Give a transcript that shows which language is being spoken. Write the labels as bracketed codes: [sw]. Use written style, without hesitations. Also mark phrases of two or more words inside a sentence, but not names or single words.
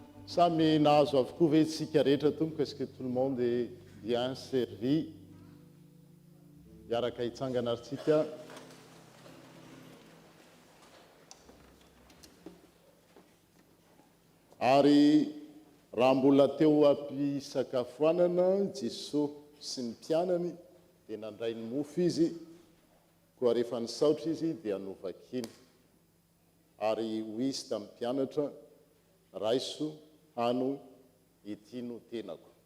[mg] Samy nahazo avokoa ve tsika rehetra tomboka [fr] est-ce que tout le monde est bien servi [mg] hiaraka hitsangana aritsika ary raha mbola teo ampisakafoanana Jesosy sy ny mpianany dia nandray ny mofo izy koa rehefa nisaotra izy dia novakiny ary ho izy tamin'ny mpianatra raiso hano ity no tenako.